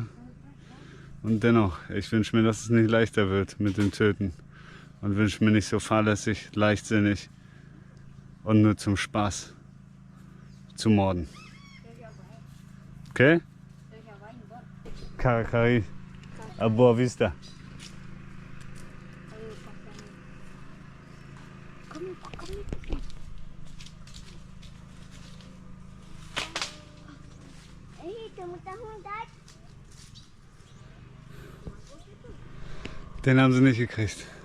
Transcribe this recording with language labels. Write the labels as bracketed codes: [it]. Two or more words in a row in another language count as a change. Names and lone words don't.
[de] Und dennoch, ich wünsche mir, dass es nicht leichter wird mit dem Töten. Und wünsche mir nicht so fahrlässig, leichtsinnig und nur zum Spaß zu morden. Okay? Karakari. [pt] A boa vista. [de] Den haben sie nicht gekriegt.